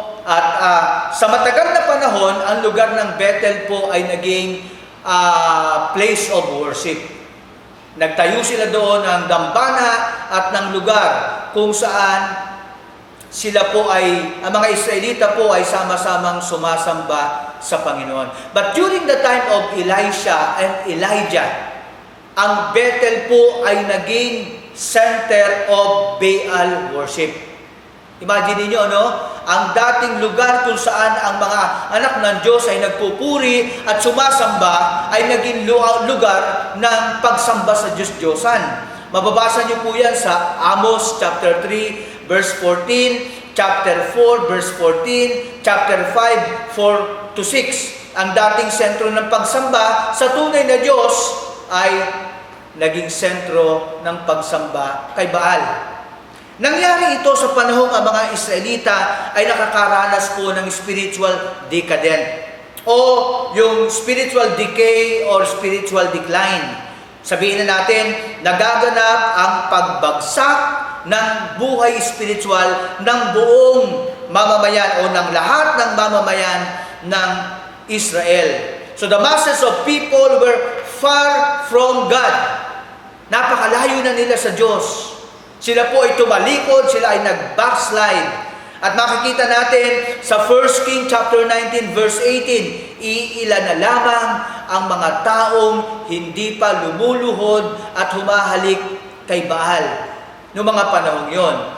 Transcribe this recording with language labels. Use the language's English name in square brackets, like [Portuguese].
[Filipino] At sa matagal na panahon, ang lugar ng Bethel po ay naging [English] place of worship. [Filipino] Nagtayo sila doon ng dambana at ng lugar kung saan sila po ay, ang mga Israelita po ay sama-samang sumasamba sa Panginoon. [English] But during the time of Elisha and Elijah, [Filipino] ang Bethel po ay naging [English] center of Baal worship. [Filipino] Imagine niyo, ang dating lugar kung saan ang mga anak ng Diyos ay nagpupuri at sumasamba ay naging lugar ng pagsamba sa Diyos-Diyosan. Mababasa niyo po yan sa Amos chapter 3 verse 14, chapter 4 verse 14, chapter 5 4 to 6. Ang dating sentro ng pagsamba sa tunay na Diyos ay naging sentro ng pagsamba kay Baal. Nangyari ito sa panahong ang mga Israelita ay nakakaranas po ng spiritual decadent o yung [English] spiritual decay or spiritual decline. [Filipino] Sabihin na natin, nagaganap ang pagbagsak ng buhay spiritual ng buong mamamayan o ng lahat ng mamamayan ng Israel. [English] So the masses of people were far from God. [Filipino] Napakalayo na nila sa Diyos. Sila po ay tumalikod, sila ay nag-backslide. At makikita natin sa 1 King chapter 19 verse 18, iilan na lamang ang mga taong hindi pa lumuluhod at humahalik kay Baal noong mga panahong yon.